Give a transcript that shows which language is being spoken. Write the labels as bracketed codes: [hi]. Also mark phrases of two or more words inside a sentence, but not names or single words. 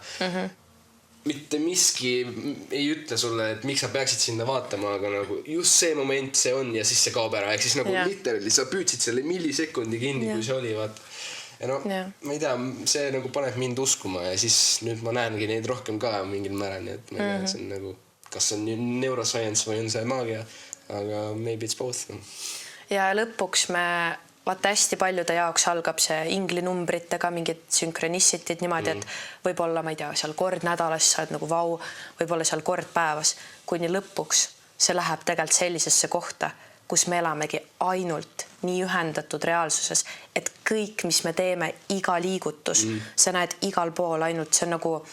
[et] Mitte miski ei ütle sulle, et miks sa peaksid sinna vaatama, aga nagu just see moment see on ja siis see kaob ära. Ehk siis nagu literally sa püüdsid selle millisekundi kinni, kui see oli, vaat. Ja ma ei tea, see nagu paneb mind uskuma ja siis nüüd ma näengi neid rohkem ka mingil määral, nii et ma ei tea, see on nagu, kas on neuroscience või on see maagia, aga [en] maybe it's both. [et] Ja lõpuks me... Vaata hästi paljude jaoks algab see inglinumbritega, mingid synchronicidid niimoodi, et võib-olla, ma ei tea, seal kord nädalas sa oled nagu vau, võib-olla seal kord päevas, kuni lõpuks see läheb tegelikult sellisesse kohta, kus me elamegi ainult nii ühendatud reaalsuses, et kõik, mis me teeme, iga liigutus, sa näed igal pool ainult, see on nagu,